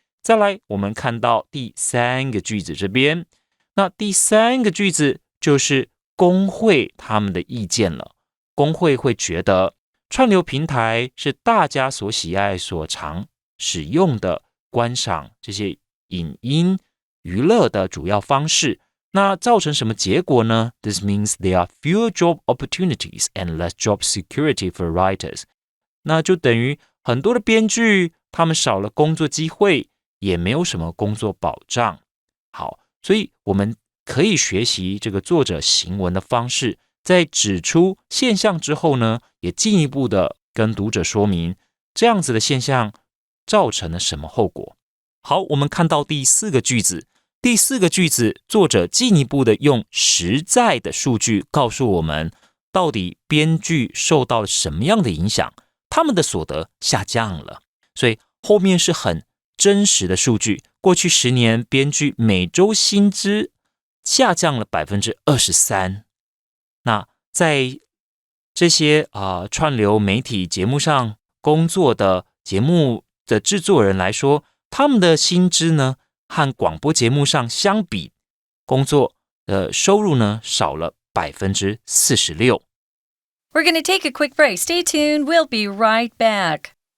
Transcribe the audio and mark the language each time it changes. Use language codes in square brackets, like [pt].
[zh] 再来，我们看到第三个句子这边，那第三个句子就是工会他们的意见了。工会会觉得串流平台是大家所喜爱、所常使用的观赏这些影音娱乐的主要方式。那造成什么结果呢？ [en] This means there are fewer job opportunities and less job security for writers。 [zh] 那就等于很多的编剧他们少了工作机会，也没有什么工作保障。好，所以我们可以学习这个作者行文的方式，在指出现象之后呢，也进一步的跟读者说明这样子的现象造成了什么后果。好，我们看到第四个句子。第四个句子，作者进一步的用实在的数据告诉我们，到底编剧受到了什么样的影响，他们的所得下降了。所以后面是很真实的数据，过去10年编剧每周薪资下降了 23%。那在这些串流媒体节目上工作的节目的制作人来说，他们的薪资呢和广播节目上相比，工作的收入呢少了 46%。 [en] We're going to take a quick break. Stay tuned. We'll be right back.